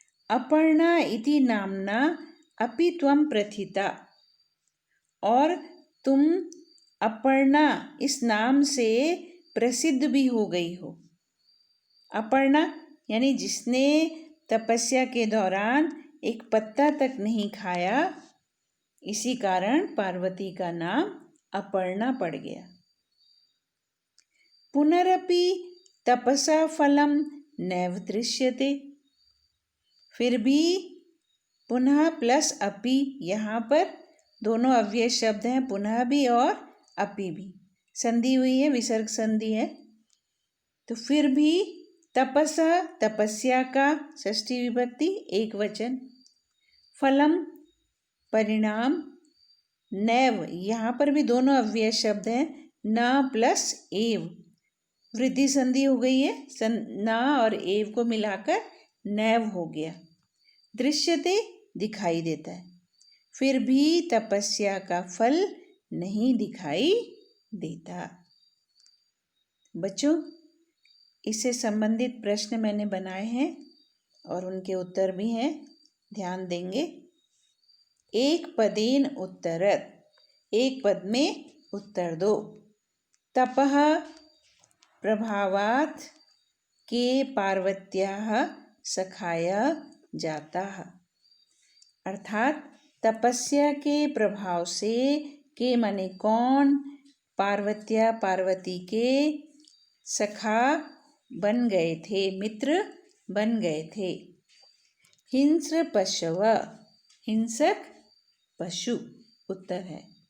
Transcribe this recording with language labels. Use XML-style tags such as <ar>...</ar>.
<sa>अपर्णा इति नामना अपि त्वं प्रथिता,</sa> <hi>और तुम अपर्णा इस नाम से प्रसिद्ध भी हो गई हो। अपर्णा यानी जिसने तपस्या के दौरान एक पत्ता तक नहीं खाया, इसी कारण पार्वती का नाम अपर्णा पड़ गया।</hi> <sa>पुनरपि तपसा फलम नैव दृश्यते।</sa> <hi>फिर भी पुनः प्लस अपि, यहाँ पर दोनों अव्यय शब्द हैं, पुनः भी और अपि भी, संधि हुई है, विसर्ग संधि है। तो फिर भी तपसा तपस्या का षष्ठी विभक्ति एक वचन, फलम परिणाम, नैव यहाँ पर भी दोनों अव्यय शब्द हैं, न प्लस एव, वृद्धि संधि हो गई है, न और एव को मिलाकर नैव हो गया। दृश्यते दिखाई देता है, फिर भी तपस्या का फल नहीं दिखाई देता। बच्चों, इससे संबंधित प्रश्न मैंने बनाए हैं और उनके उत्तर भी हैं, ध्यान देंगे।</hi> <sa>एक पदेन उत्तरत,</sa> <hi>एक पद में उत्तर दो।</hi> <sa>तपः प्रभावात् के पार्वत्याः सखाया जाता है।</sa> <hi>अर्थात तपस्या के प्रभाव से, के माने कौन, पार्वत्या पार्वती के सखा बन गए थे, मित्र बन गए थे।</hi> <sa>हिंस्र पशव,</sa> <hi>हिंसक पशु उत्तर है।</hi>